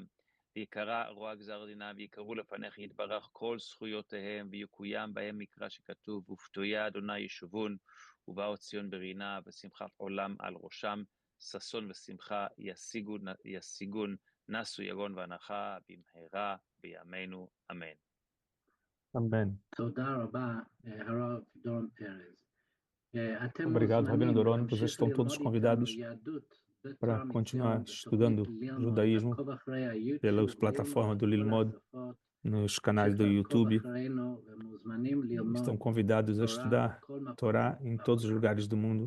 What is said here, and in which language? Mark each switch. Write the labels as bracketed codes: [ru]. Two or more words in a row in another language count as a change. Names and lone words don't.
[he] ויקרא רוע גזר דינם, ויקראו לפניך יתברך כל זכויותיהם, ויקוים בהם מקרא שכתוב, ופתויה אדוני ישובון, ובאו ציון ברינה, ושמחת עולם על ראשם, ששון ושמחה ישיגון, נסו יגון והנחה, במהרה בימינו, אמן. אמן. תודה רבה, הרב דורון פרז. [pt] Obrigado, Rabino Doron. Vocês estão todos convidados para continuar estudando judaísmo pelas plataformas do Lilmod, nos canais do YouTube. Estão convidados a estudar Torá em todos os lugares do mundo.